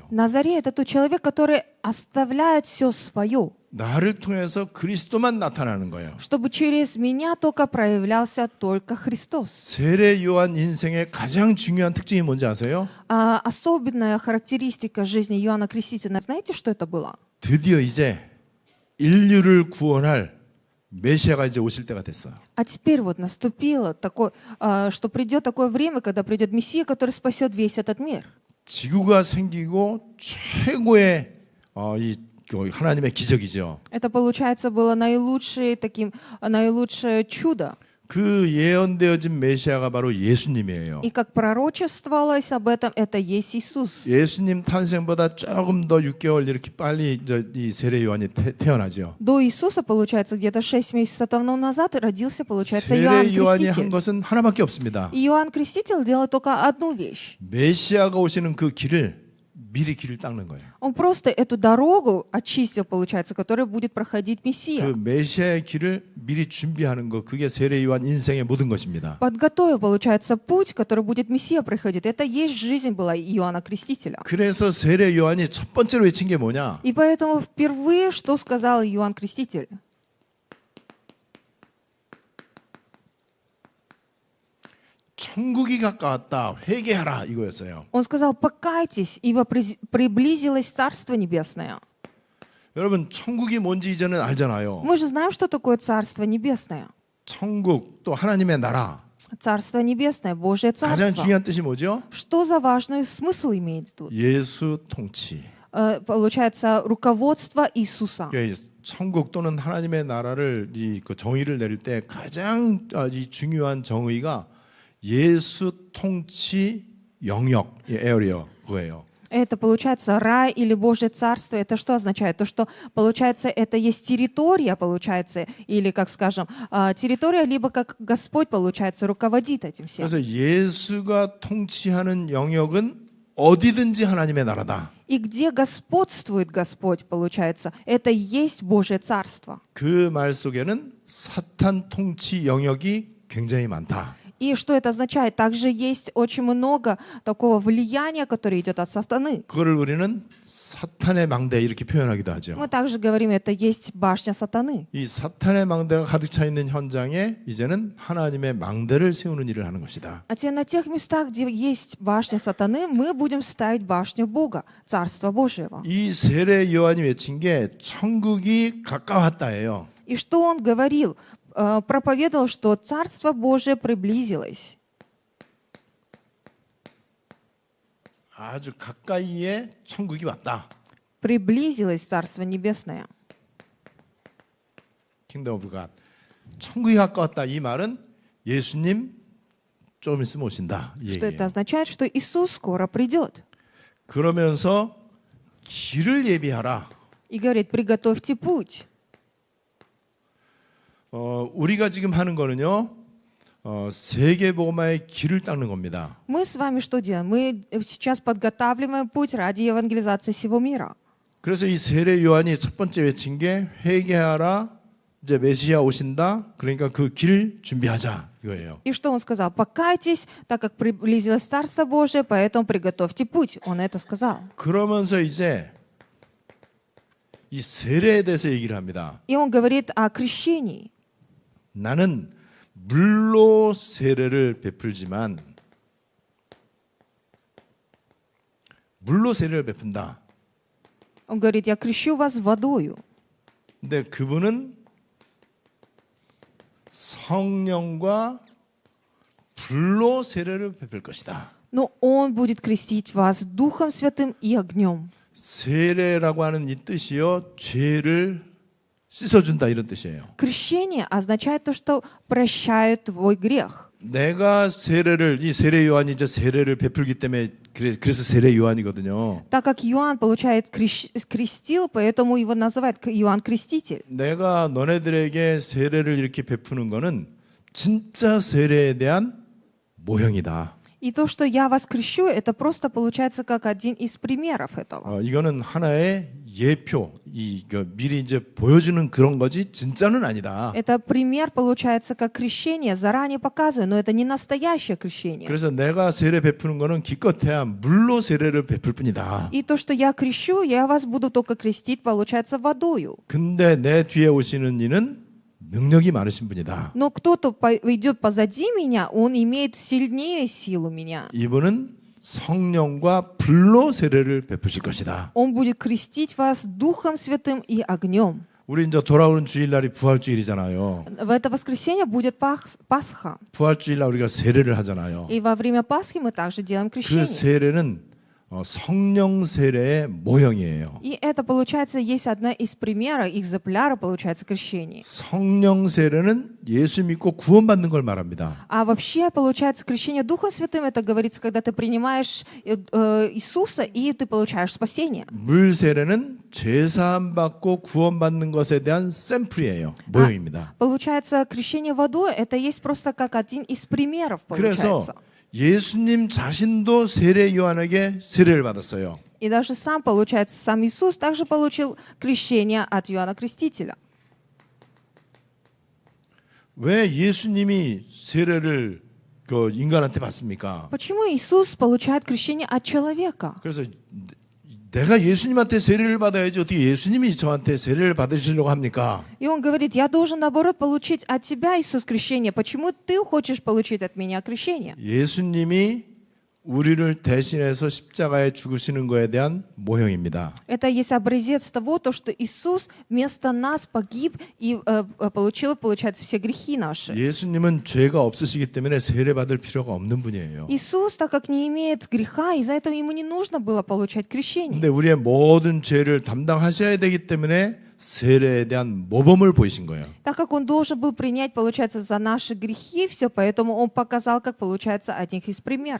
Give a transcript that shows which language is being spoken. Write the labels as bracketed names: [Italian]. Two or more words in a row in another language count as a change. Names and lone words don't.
[Russian] Назарей — это тот человек, который оставляет все свое, [Korean] 나를 통해서 그리스도만 나타나는 거예요. [Russian] чтобы через меня только проявлялся только Христос. [Korean] 세례 요한 인생의 가장 중요한 특징이 뭔지 아세요? [Russian] Особенная характеристика жизни Иоанна Крестителя, знаете, что это было? [Korean] 드디어 이제 인류를 구원할 메시아가 이제 오실 때가 됐어요. [Russian] А теперь вот наступило такое, что придет такое время, когда придет Мессия, который спасет весь этот мир. [Korean] 지구가 생기고 최고의 하나님의 기적이죠. [Russian] Это, получается, было наилучшее чудо. [Korean] 그 예언되어진 메시아가 바로 예수님이에요. [Russian] И как пророчествовалось об этом, это есть Иисус. [Korean] 예수님 탄생보다 조금 더 6개월 이렇게 빨리 이 세례 요한이 태어나죠. [Russian] До Иисуса, получается, где-то 6 месяцев тому назад родился, получается, Иоанн [Korean] 세례 요한이 한 [Russian] Креститель. [Korean] 것은 하나밖에 없습니다. [Russian] И Иоанн Креститель делал только одну вещь. [Korean] 메시아가 오시는 그 길을 미리 길을 닦는 거예요. [Russian] Он просто эту дорогу очистил, получается, которой будет проходить [Korean] 그 [Russian] Мессия. [Korean] 메시아의 길을 미리 준비하는 거, 그게 세례 요한 인생의 모든 것입니다. [Russian] Подготовил, получается, путь, который будет Мессия проходить. Это есть жизнь была Иоанна Крестителя. [Korean] 그래서 세례 요한이 첫 번째로 외친 게 뭐냐? [Russian] И поэтому впервые, что сказал Иоанн Креститель? [Korean] 천국이 가까웠다. 회개하라 이거였어요. [Russian] Он сказал: покайтесь, ибо приблизилось Царство Небесное. [Korean] 여러분 천국이 뭔지 이제는 알잖아요. [Russian] Мы же знаем, что такое Царство Небесное. [Korean] 천국 또 하나님의 나라. [Russian] Царство Небесное, Божье [Korean] 가장 [Russian] Царство. [Korean] 중요한 뜻이 뭐죠? [Russian] Что за важный смысл имеет тут? [Korean] 예수 통치. [Russian] Получается, руководство Иисуса. [Korean] 그러니까 천국 또는 하나님의 나라를 그 정의를 내릴 때 가장 이 중요한 정의가 예수 통치 영역, 에어리어 그거예요. [Russian] Это получается рай или Божье Царство. Это что означает? То, что получается, это есть территория, получается, или, как скажем, территория, либо как Господь, получается, руководит этим всем. [Korean] 그래서 예수가 통치하는 영역은 어디든지 하나님의 나라다. [Russian] И где господствует Господь, получается, это и есть Божье Царство. [Korean] 그 말 속에는 사탄 통치 영역이 굉장히 많다. [Russian] И что это означает? Также есть очень много такого влияния, которое идет от сатаны. [Korean] 그거를 우리는 사탄의 망대 이렇게 표현하기도 하죠. [Russian] Мы также говорим, это есть башня сатаны. [Korean] 이 사탄의 망대가 가득 차 있는 현장에 이제는 하나님의 망대를 세우는 일을 하는 것이다. [Russian] А те на тех местах, где есть башня сатаны, мы будем ставить башню Бога, Царства Божьего. [Korean] 이 세례 요한이 외친 게 천국이 가까웠다예요. [Russian] И что он говорил? Проповедовал, что Царство Божие приблизилось. [Korean] 아주 가까이에 천국이 왔다. [Russian] Приблизилось Царство Небесное. [English] Kingdom of God. [Korean] 천국이 가까웠다. 이 말은 예수님 좀 있으면 오신다. 이 [Russian] Что это [Korean] 얘기예요. [Russian] означает? Что Иисус скоро придет. [Korean] 그러면서 길을 예비하라. [Russian] И говорит: приготовьте путь. [Korean] 우리가 지금 하는 거는요. 세계복음화의 길을 닦는 겁니다. [Russian] Мы с вами что делаем? Мы сейчас подготавливаем путь ради евангелизации всего мира. [Korean] 그래서 이 세례 요한이 첫 번째 외친 게 회개하라. 이제 메시아 오신다. 그러니까 그 길 준비하자 이거예요. [Russian] И что он сказал? Покайтесь, так как приблизилось Царство Божие, поэтому приготовьте путь. Он это сказал. [Korean] 그러면서 이제 이 세례에 대해서 얘기를 합니다. [Russian] И он говорит о крещении. [Korean] 나는 물로 세례를 베풀지만 물로 세례를 베푼다. [Russian] Он говорит: я крещу вас водою. [Korean] 근데 그분은 성령과 불로 세례를 베풀 것이다. [Russian] Но он будет крестить вас Духом Святым и огнем. [Korean] 세례라고 하는 이 뜻이요, 죄를 씻어준다 이런 뜻이에요. [Russian] Крещение означает то, что прощает твой грех. [Korean] 내가 세례를 이 세례 요한이 이제 세례를 베풀기 때문에 그래서 세례 요한이거든요. [Russian] Так как Иоанн, получает, крестил, поэтому его называют Иоанн Креститель. [Korean] 내가 너네들에게 세례를 이렇게 베푸는 거는 진짜 세례에 대한 모형이다. [Russian] И то, что я вас крещу, это просто получается как один из примеров этого. [Korean] 이거는 하나의 예표, 미리 이제 보여주는 그런 거지 진짜는 아니다. [Russian] Это пример получается как крещение, заранее показываю, но это не настоящее крещение. [Korean] 그래서 내가 세례 베푸는 거는 기껏해야 물로 세례를 베풀 뿐이다. [Russian] И то, что я крещу, я вас буду только крестить, получается, водою. [Korean] 근데 내 뒤에 오시는 이는 능력이 많으신 분이다. [Russian] Но кто-то идет позади меня, он имеет сильнее силу меня. [Korean] 이분은 성령과 불로 세례를 베푸실 것이다. [Russian] Он будет крестить вас Духом Святым и огнем. [Korean] 우리 이제 돌아오는 주일날이 부활주일이잖아요. [Russian] В это воскресенье будет Пасха. [Korean] 부활주일날 우리가 세례를 하잖아요. [Russian] И во время Пасхи мы также делаем [Korean] 그 [Russian] крещение. [Korean] 세례는 성령 세례의 모형이에요. [Russian] И это, получается, есть одна из примеров, экземпляра, получается, крещения. [Korean] 성령 세례는 예수 믿고 구원받는 걸 말합니다. [Russian] А вообще, получается, крещение Духом Святым, это говорится, когда ты принимаешь Иисуса, и ты получаешь спасение. [Korean] 물 세례는 죄 사함 받고 구원받는 것에 대한 샘플이에요. 모형입니다. [Russian] Получается, крещение водой, это есть просто как один из примеров, [Korean] 그래서 [Russian] получается. [Korean] 예수님 자신도 세례 요한에게 세례를 받았어요. [Russian] И даже сам, получается, сам Иисус также получил крещение от Иоанна Крестителя. [Korean] 왜 예수님이 세례를 그 인간한테 받습니까? [Russian] Почему Иисус получает крещение от человека? [Korean] 그래서 내가 예수님한테 세례를 받아야지 어떻게 예수님이 저한테 세례를 받으시려고 합니까? [Russian] И он говорит, я должен, наоборот, получить от тебя, Иисус, крещение. Почему ты хочешь получить от меня крещение? [Korean] 예수님이 우리를 대신해서 십자가에 죽으시는 거에 대한 모형입니다. [Russian] Это есть образец того, то, что Иисус вместо нас погиб и получил, получается, все грехи наши. [Korean] 예수님은 죄가 없으시기 때문에 세례 받을 필요가 없는 분이에요. [Russian] Иисус, так как не имеет греха, из-за этого ему не нужно было получать крещение. [Korean] 근데 우리의 모든 죄를 담당하셔야 되기 때문에 세례에 대한 모범을 보이신 거예요. [Russian] Так как он должен был принять, получается, за наши грехи все, поэтому он показал, как получается, один из примеров.